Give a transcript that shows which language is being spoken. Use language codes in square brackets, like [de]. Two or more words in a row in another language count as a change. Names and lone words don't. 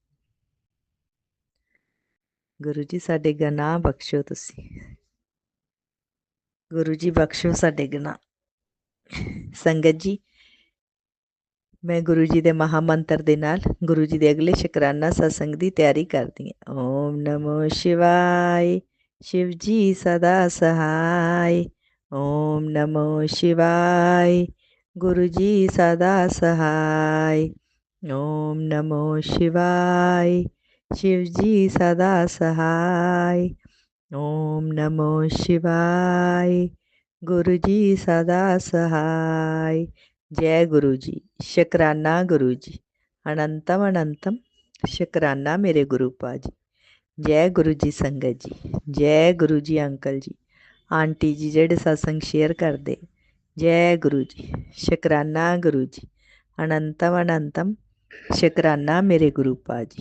[pa] ਗੁਰੂ ਜੀ ਸਾਡੇ ਗੁਨਾਹ ਬਖਸ਼ੋ ਤੁਸੀਂ। ਗੁਰੂ ਜੀ ਬਖਸ਼ੋ ਸਾਡੇ ਗੁਨਾਹ। ਸੰਗਤ ਜੀ ਮੈਂ ਗੁਰੂ ਜੀ ਦੇ ਮਹਾਮੰਤਰ ਦੇ ਨਾਲ ਗੁਰੂ ਜੀ ਦੇ ਅਗਲੇ ਸ਼ੁਕਰਾਨਾ ਸਤਸੰਗ ਦੀ ਤਿਆਰੀ ਕਰਦੀ ਹਾਂ। ਓਮ ਨਮੋ ਸ਼ਿਵਾਏ, [hi] शिव जी सदा सहाय। ओम नमो शिवाय, गुरु जी सदा सहाय। ओम नमो शिवाय, शिव जी सदा सहाय। ओम नमो शिवाय, गुरु जी सदा सहाय। जय गुरु जी, शुकराना गुरु जी, अनंतम अनंतम शुकराना मेरे गुरु पाजी। जय गुरु जी संगत जी, जय गुरु जी अंकल जी, आंटी जी जेड़े सत्संग शेयर करते, जय गुरु जी, शुकराना गुरु जी, अनंतम अनंतम शुकराना मेरे गुरु पाजी।